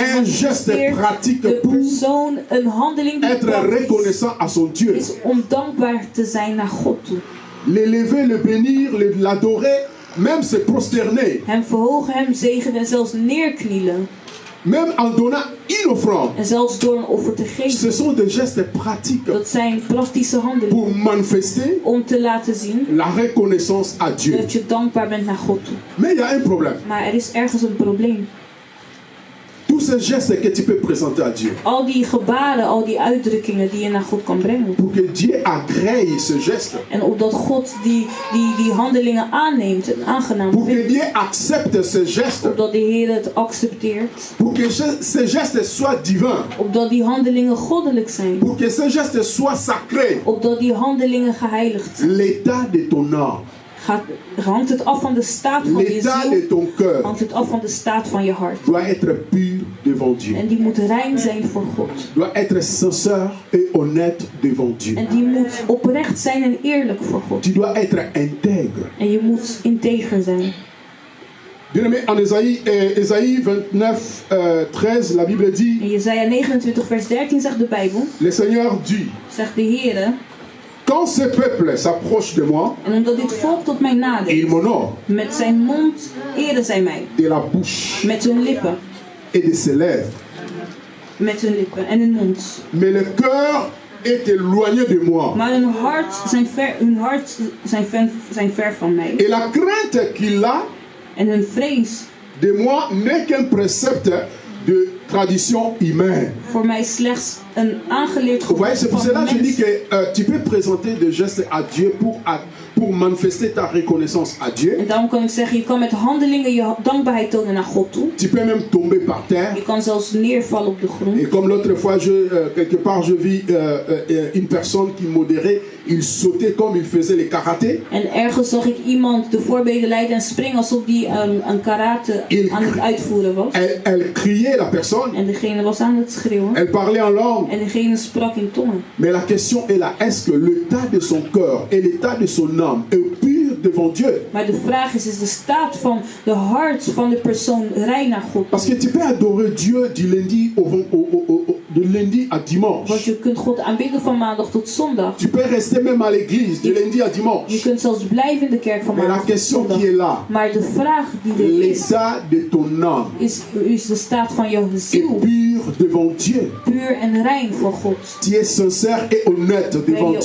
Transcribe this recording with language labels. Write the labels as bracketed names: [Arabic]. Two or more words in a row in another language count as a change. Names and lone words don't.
[French] un geste [Dutch] manifesteert [French] pratique [Dutch] de [French] pour [Dutch] persoon een handeling die [French] être [Dutch] praktisch [French] reconnaissant à son Dieu. [Dutch] is om dankbaar te zijn naar God toe. [French] L'élever, le bénir, l'adorer, même se prosterner, [Dutch] Hem verhogen, hem zegenen en zelfs neerknielen. [French] même en donnant une offrande. [Dutch] En zelfs door een offer te [French] Ce [Dutch] geven. [French] sont des gestes pratiques [Dutch] Dat zijn praktische handelingen [French] pour manifester [Dutch] om te laten zien [French] la reconnaissance à Dieu. [Dutch] dat je dankbaar bent naar God toe. [French] Mais il y a un problème. [Dutch] Maar er is ergens een probleem. [French] Tous ces gestes que tu peux présenter à Dieu, [Dutch] Al die gebaren, al die uitdrukkingen die je naar God kan brengen. [French] pour que Dieu agrée ce geste, [Dutch] En opdat God die handelingen aanneemt en aangenaam [French] pour que [Dutch] vindt. [French] Dieu accepte ce geste, [Dutch] Opdat de Heer het accepteert. [French] pour que ce geste soit divin, [Dutch] Opdat die handelingen goddelijk zijn. [French] pour que ce geste soit sacré, [Dutch] Opdat die handelingen geheiligd zijn. [French] l'état de ton âme, [Dutch] Hangt het af van de staat van je [French] l'état [Dutch] ziel. [French] de ton cœur [Dutch] Hangt het af van de staat van je hart. [French] doit être pur devant Dieu, [Dutch] En die moet rein zijn voor God. [French] doit être sincère et honnête devant Dieu. [Dutch] En die moet oprecht zijn en eerlijk voor God. [French] Tu dois être intègre. [Dutch] En je moet integer zijn. [French] Bien-aimé, en Ésaïe 29, 13, la Bible dit, [Dutch] In Jesaja 29 vers 13 zegt de Bijbel. [French] le Seigneur dit, [Dutch] Zegt de Heer. [French] quand ce peuple s'approche de moi, [Dutch] En omdat dit volk tot mij [French] il [Dutch] nadert. [French] m'honore [Dutch] Met zijn mond eren zij mij. [French] de la bouche [Dutch] Met hun lippen. [French] et de ses lèvres, [Dutch] Met hun lippen en hun mond. [French] mais le cœur est éloigné de moi. [Dutch] Maar hun hart zijn ver van mij. [French] Et la crainte qu'il a [Dutch] En hun vrees [French] de moi n'est qu'un précepte de tradition humaine. [Dutch] voor mij slechts een aangeleerd [French] Vous voyez, c'est pour [Dutch] van [French] cela que je dis [Dutch] mensen. [French] que tu peux présenter des gestes à Dieu pour manifester ta reconnaissance à Dieu. [Dutch] En daarom kan ik zeggen, je kan met handelingen je dankbaarheid tonen naar God toe. [French] Tu peux même tomber par terre. [Dutch] Je kan zelfs neervallen op de grond. [French] Et comme l'autre fois, quelque part, je vis une personne qui modérait, il sautait comme il faisait les karaté. [Dutch] En ergens zag ik iemand de voorbeden leiden en springen alsof die een karate aan het uitvoeren was. [French] Elle criait, la personne. [Dutch] En degene was aan het schreeuwen. [French] Elle parlait en langue. [Dutch] En degene sprak in tongen. [French] Mais la question est là, est-ce que l'état de son cœur et l'état de son âme est pur devant Dieu? [Dutch] Maar de vraag is de staat van de hart van de persoon rein naar God? [French] Parce que tu peux adorer Dieu du lundi à dimanche. [Dutch] Want je kunt God aanbidden van maandag tot zondag. [French] Tu peux rester même à l'église du lundi à [Dutch] Je [French] dimanche. [Dutch] kunt zelfs blijven in de kerk van [French] Mais la [Dutch] maandag tot [French] question [Dutch] zondag. [French] qui est là, [Dutch] Maar de vraag die er is, [French] l'état de ton âme [Dutch] is de staat van je [French] est [Dutch] ziel [French] pur devant Dieu. [Dutch] puur en rein voor God. [French] Tu es sincère et honnête [Dutch] Ben [French] devant